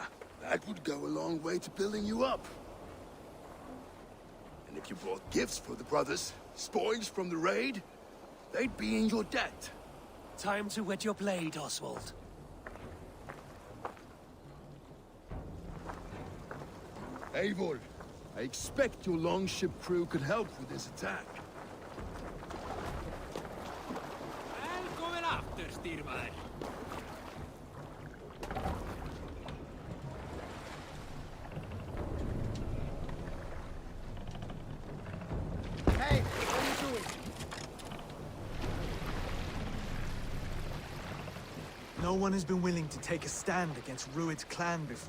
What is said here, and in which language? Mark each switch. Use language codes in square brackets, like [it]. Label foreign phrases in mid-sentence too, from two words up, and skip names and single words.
[en] That would go a long way to building you up. And if you brought gifts for the brothers, spoils from the raid, they'd be in your debt. Time to wet your blade, Oswald. Eivor, I expect your longship crew could help with this attack. [is] Velkomin aftur, stýrimaður. [en] Hey, what are you doing? No one has been willing to take a stand against Rued's clan before.